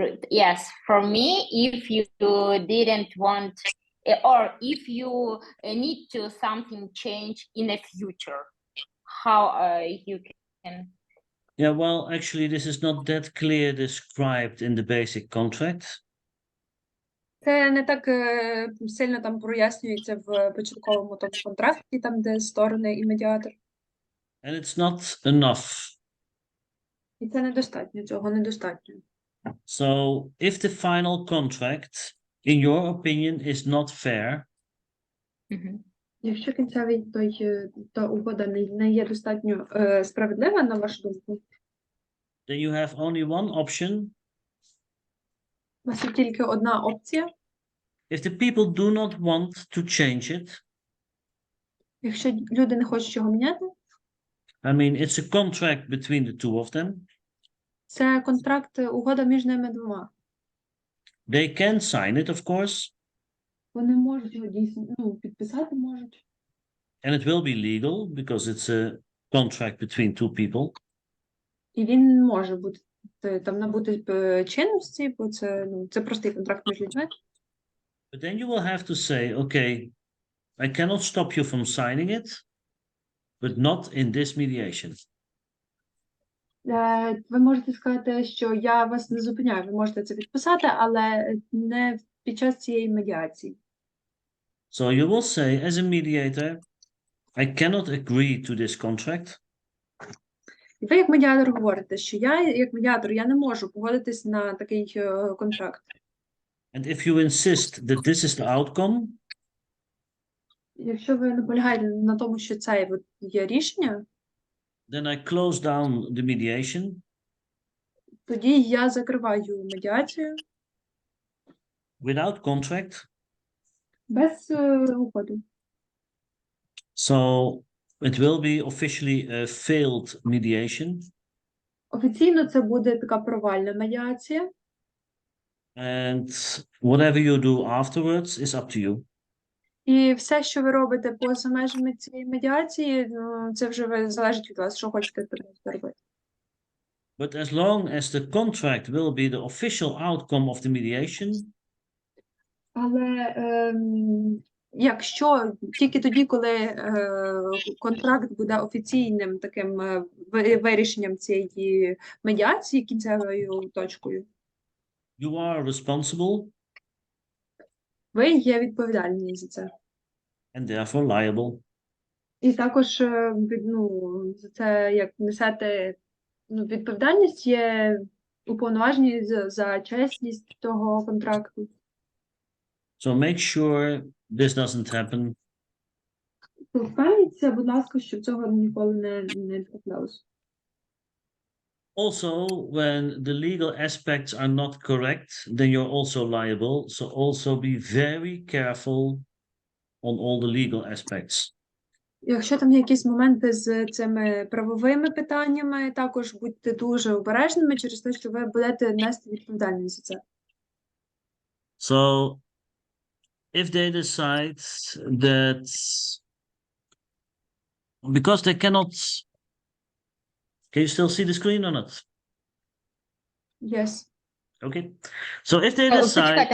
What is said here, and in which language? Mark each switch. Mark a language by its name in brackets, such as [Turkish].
[English] Yes, for me, if you didn't want, or if you need to something change in the future, how you can. Yeah, well, actually, this is not that clear described in the basic contract. [Ukrainian] Це не так сильно там прояснюється в початковому тому контракті, там де сторони і медіатор. [English] And it's not enough. [Ukrainian] І це недостатньо, цього недостатньо. [English] So, if the final contract, in your opinion, is not fair, [Ukrainian] Якщо кінцевий та угода не є достатньо справедлива, на вашу думку, [English] then you have only one option. [Ukrainian] у вас є тільки одна опція. [English] If the people do not want to change it, [Ukrainian] Якщо люди не хочуть його міняти, [English] I mean, it's a contract between the two of them. [Ukrainian] це контракт, угода між ними двома. [English] They can sign it, of course. [Ukrainian] Вони можуть його дійсно, підписати можуть. [English] And it will be legal because it's a contract between two people. [Ukrainian] І він може бути, там набути чинності, бо це простий контракт між людьми. [English] But then you will have to say, okay, I cannot stop you from signing it, but not in this mediation. [Ukrainian] Ви можете сказати, що я вас не зупиняю, ви можете це підписати, але не під час цієї медіації. [English] So you will say, as a mediator, I cannot agree to this contract. [Ukrainian] І ви як медіатор говорите, що я, як медіатор, я не можу погодитись на такий контракт. [English] And if you insist that this is the outcome, [Ukrainian] Якщо ви наполягаєте на тому, що це є рішення, [English] then I close down the mediation [Ukrainian] тоді я закриваю медіацію [English] without contract. [Ukrainian] без угоди. [English] So it will be officially a failed mediation. [Ukrainian] Офіційно це буде така провальна медіація. [English] And whatever you do afterwards is up to you. [Ukrainian] І все, що ви робите поза межами цієї медіації, це вже залежить від вас, що хочете робити. [English] But as long as the contract will be the official outcome of the mediation, [Ukrainian] Але якщо тільки тоді, коли контракт буде офіційним таким вирішенням цієї медіації, кінцевою точкою, [English] you are responsible [Ukrainian] ви є відповідальні за це. [English] and therefore liable. [Ukrainian] І також за це, як несете відповідальність, є уповноважені за чесність того контракту. [English] So make sure this doesn't happen. [Ukrainian] Впевніться, будь ласка, щоб цього ніколи не траплялося. [English] Also, when the legal aspects are not correct, then you're also liable. So also be very careful on all the legal aspects. [Ukrainian] Якщо там є якісь моменти з цими правовими питаннями, також будьте дуже обережними через те, що ви будете нести відповідальність за це. [English] So if they decide that because they cannot, can you still see the screen or not? Yes. Okay. So if they [Ukrainian] Почекайте,